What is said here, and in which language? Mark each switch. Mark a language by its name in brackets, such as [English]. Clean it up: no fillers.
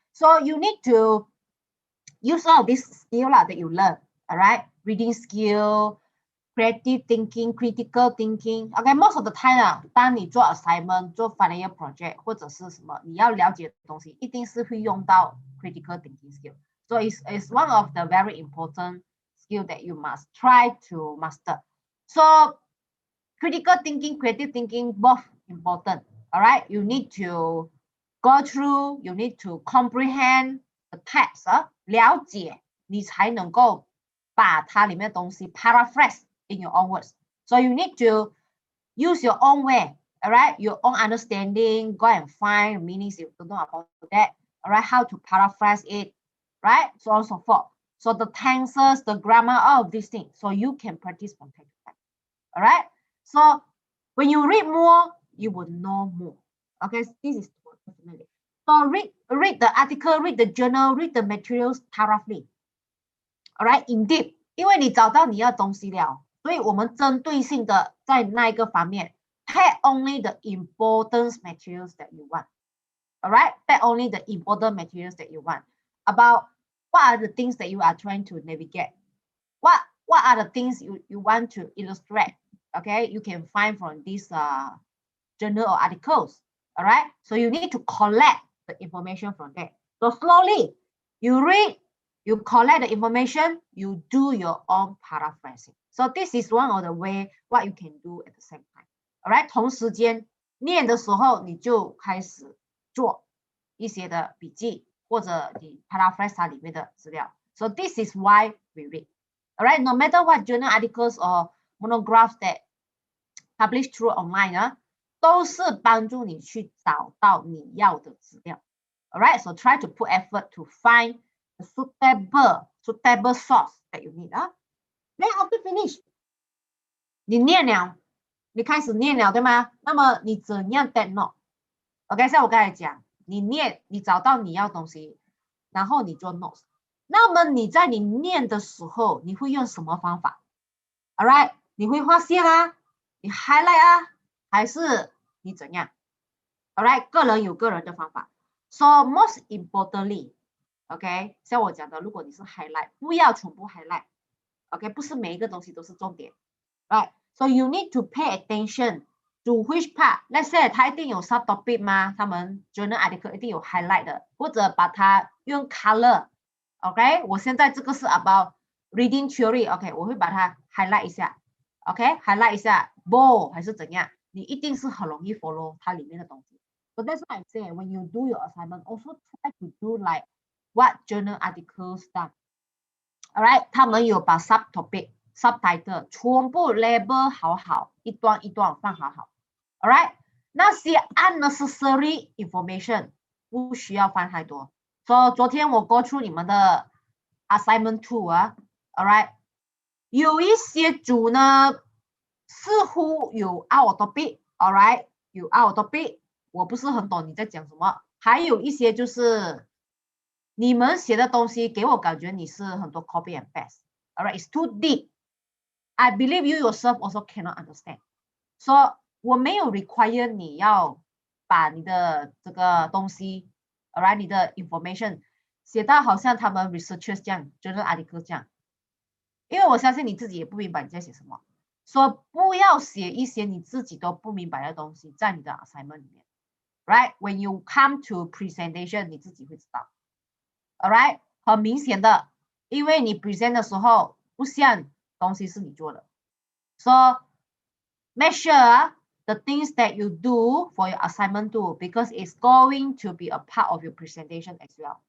[English] So you need to use all of this skill that you learn, alright, reading skill, creative thinking, critical thinking. [Chinese] OK, [English] most of the time [Chinese] 当你做 assignment, 做 final year project 或者是什么你要了解的东西，一定是会用到 critical thinking skill. [English] So it's one of the very important skill that you must try to master. So critical thinking, creative thinking, both important. All right, you need to go through, you need to comprehend the text. [Chinese] 了解你才能够把它里面的东西 [English] paraphrase in your own words. So you need to use your own way, all right? Your own understanding, go and find meanings if you don't know about that, all right? How to paraphrase it, right? So on and so forth. So the tenses, the grammar, all of these things. So you can practice from time to time, all right? So when you read more, you will know more. Okay, this is definitely. So read the article, read the journal, read the materials thoroughly. [Chinese] All right, indeed， 因为你找到你要东西了，所以我们针对性的在那一个方面 ， [English] take only the important materials that you want. All right, take only the important materials that you want. About what are the things that you are trying to navigate? What are the things you want to illustrate? Okay, you can find from these journal or articles. All right, so you need to collect the information from there. So slowly, you read, you collect the information, you do your own paraphrasing. So this is one of the way what you can do at the same time. [Chinese] All right, 同时间念的时候你就开始做一些的笔记或者你 paraphrase 它里面的资料。 [English] So this is why we read. All right, no matter what journal articles or monographs that published through online 啊， [Chinese] 都是帮助你去找到你要的资料。 [English] All right, so try to put effort to find the suitable source that you need 啊。 Then after finish， [Chinese] 你念了，你开始念了，对吗？那么你怎样 take note？OK， 像我刚才讲，你念，你找到你要东西，然后你做 notes。那么你在你念的时候，你会用什么方法 ？All right， 你会画线啊，你 highlight 啊，还是你怎样 ？All right， 个人有个人的方法。 [English] So most importantly，OK， [Chinese] 像我讲的，如果你是 [English] highlight， [Chinese] 不要全部 [English] highlight，OK， [Chinese] 不是每一个东西都是重点 [English] ，right？So you need to pay attention to which part。Let's say [Chinese] 它一定有 [English] subtopic 吗？ [Chinese] 他们 journal article 一定有 highlight 的，或者把它用 color。OK， 我现在这个是 [English] about reading theory。 [Chinese] OK， 我会把它 highlight 一下。 OK，highlight 一下 bold 还是怎样？你一定是很容易 follow 它里面的东西。 [English] So that's why I'm saying when you do your assignment, also try to do like what journal articles done. [Chinese] Alright， 他们有把 subtopic、subtitle 全部 label 好，一段一段放好。 Alright， 那些 unnecessary information 不需要放太多。 So 昨天我 go through 你们的 assignment 2啊 ，Alright， 有一些组呢似乎有 out topic，Alright， 有 out topic， 我不是很懂你在讲什么。还有一些就是你们写的东西给我感觉你是很多 copy and paste，Alright， [English] it's too deep. I believe you yourself also cannot understand. [Chinese] So 我没有 require 你要把你的这个东西 ，Alright， 你的 information 写到好像他们 researchers 这样 ，journal article 这样，因为我相信你自己也不明白你在写什么，所以不要写一些你自己都不明白的东西在你的 assignment 里面 ，Right？ [English] When you come to presentation， [Chinese] 你自己会知道 [English] ，Alright， [Chinese] 很明显的，因为你 [English] present [Chinese] 的时候不像东西是你做的 [English] ，So make sure the things that you do for your assignment too, because it's going to be a part of your presentation as well.